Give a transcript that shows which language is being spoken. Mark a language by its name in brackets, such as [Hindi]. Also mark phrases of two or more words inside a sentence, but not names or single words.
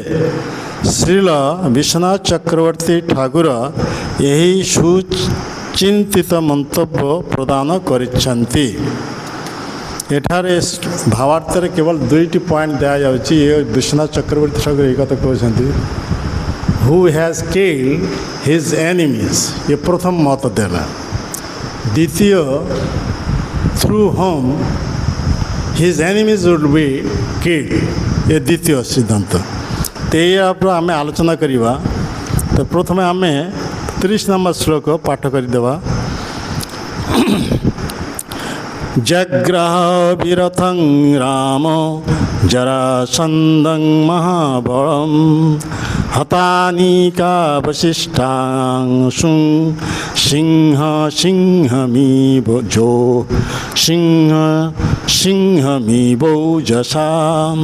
[Odia] ଶ୍ରୀଲ ବିଶ୍ୱନାଥ ଚକ୍ରବର୍ତ୍ତୀ ଠାକୁର ଏହି ସୁଚିନ୍ତିତ ମନ୍ତବ୍ୟ ପ୍ରଦାନ କରିଛନ୍ତି। ଏଠାରେ ଭାବାର୍ଥରେ କେବଳ ଦୁଇଟି ପଏଣ୍ଟ ଦିଆଯାଉଛି। ବିଶ୍ୱନାଥ ଚକ୍ରବର୍ତ୍ତୀ ଠାକୁର ଏହି କଥା କହୁଛନ୍ତି, [English] who has killed his enemies, [Odia] ଏ ପ୍ରଥମ ମତ ଦେଲା। ଦ୍ୱିତୀୟ, [English] through whom his enemies would be killed, [Odia] ଏ ଦ୍ୱିତୀୟ ସିଦ୍ଧାନ୍ତ। ଏହାର ଆମେ ଆଲୋଚନା କରିବା। ତ ପ୍ରଥମେ ଆମେ 30 ନମ୍ବର ଶ୍ଲୋକ ପାଠ କରିଦେବା। [Sanskrit] ଜଗ୍ରାହ ବିରଥଂ ରାମ ଜରାସନ୍ଧଂ ମହାବଳଂ ହତାନିକା ବଶିଷ୍ଠାଂଶୁ ସିଂହମିବୌଜସାମ୍।